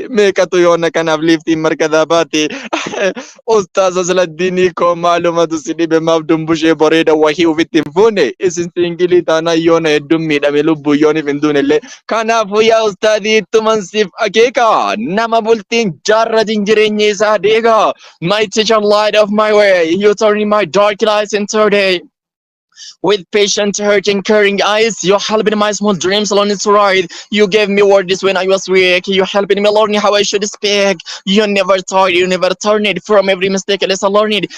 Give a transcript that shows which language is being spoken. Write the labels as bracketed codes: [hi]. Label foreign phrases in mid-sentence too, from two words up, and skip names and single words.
[om] Meeqatu yoona kanaaf liiftiin markataa baate? Ustaaz Asladdiinii koo maalumatu si dhibe maaf dumbushee bareeda wahii ufitti hin fuune? Isin singilii taanaa yoona hedduun miidhame lubbuu yooniif hin duunellee. Kanaafuu yaa ustaadii ittuman siif akeeka. Nama bultiin jaarratiin jireenya isaa deega. [en] My teacher, light of my way, you turn my dark lights into day. With patient, hurting, caring eyes, you helped my small dreams along its ride. You gave me words when I was weak. You helped me learn how I should speak. You never taught, you never turned it from every mistake, lesson learned.